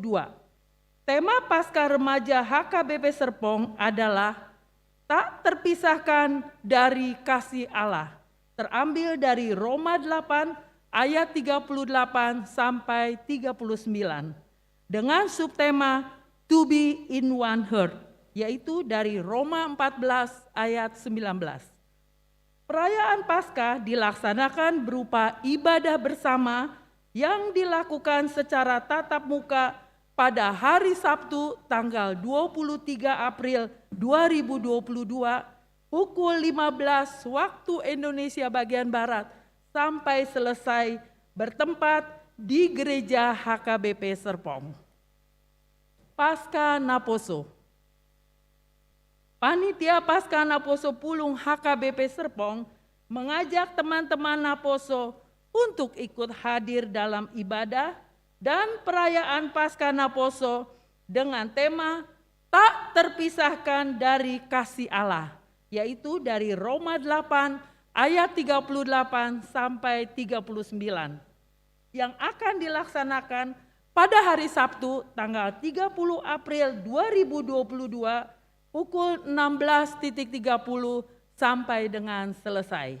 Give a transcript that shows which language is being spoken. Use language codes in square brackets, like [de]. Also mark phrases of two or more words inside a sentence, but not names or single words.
[id] Tema Paskah Remaja HKBP Serpong adalah tak terpisahkan dari kasih Allah, terambil dari Roma 8 ayat 38 sampai 39, dengan subtema [en] To be in one heart, [id] yaitu dari Roma 14 ayat 19. Perayaan Paskah dilaksanakan berupa ibadah bersama yang dilakukan secara tatap muka pada hari Sabtu tanggal 23 April 2022 pukul 15 waktu Indonesia bagian Barat sampai selesai bertempat di Gereja HKBP Serpong. Paskah Naposo. Panitia Paskah Naposo Pulung HKBP Serpong mengajak teman-teman Naposo untuk ikut hadir dalam ibadah dan perayaan Paskah Naposo dengan tema tak terpisahkan dari kasih Allah, yaitu dari Roma 8 ayat 38 sampai 39, yang akan dilaksanakan pada hari Sabtu tanggal 30 April 2022 pukul 16.30 sampai dengan selesai.